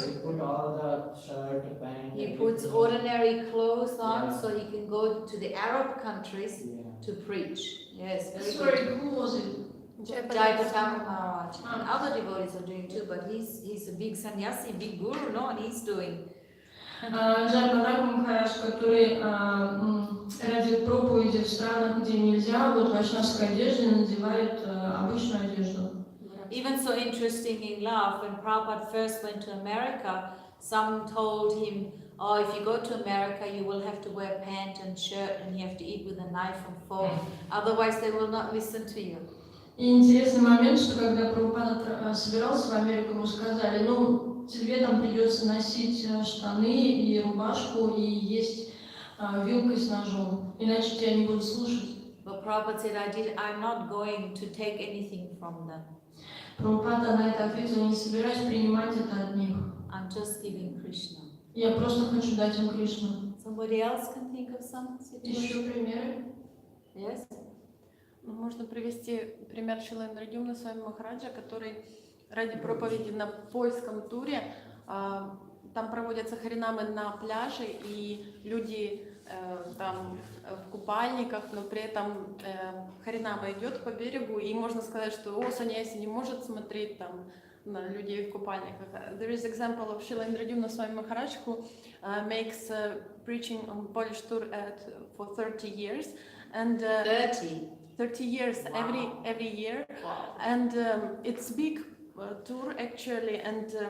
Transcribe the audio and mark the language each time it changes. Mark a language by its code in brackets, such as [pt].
[en] So he put all the shirt, pant. He puts ordinary clothes on so he can go to the Arab countries to preach. Yes, very good. Sorry, who was it? Jayapatama Maharaj. And other devotees are doing too, but he's a big sannyasi, big guru, no, and he's doing. [ru] Джайапатама Махарадж, который ради проповеди в странах, где нельзя, вот в вайшнавской одежде надевает обычную одежду. [en] Even so interesting in love, when Prabhupada first went to America, some told him, oh, if you go to America, you will have to wear pant and shirt and you have to eat with a knife and fork, otherwise they will not listen to you. [ru] И интересный момент, что когда Прабхупада собирался в Америку, ему сказали, ну, тебе там придется носить штаны и рубашку и есть вилкой с ножом, иначе тебя не будут слушать. [en] But Prabhupada said, I'm not going to take anything from them. [ru] Прабхупада на это ответил, не собираюсь принимать это от них. [en] I'm just giving Krishna. [ru] Я просто хочу дать им Кришну. [en] Somebody else can think of some situation? [ru] Еще примеры? [en] Yes? [ru] Можно привести пример Шилендра Свами Махараджа, который ради проповеди на польском туре, там проводятся харинамы на пляже, и люди там в купальниках, но при этом харинама идет по берегу, и можно сказать, что саньяси не может смотреть там на людей в купальниках. [en] There is example of Шилендра Свами Махарадж who makes preaching on Polish tour for 30 years, and 30 years every year, and it's big tour actually, and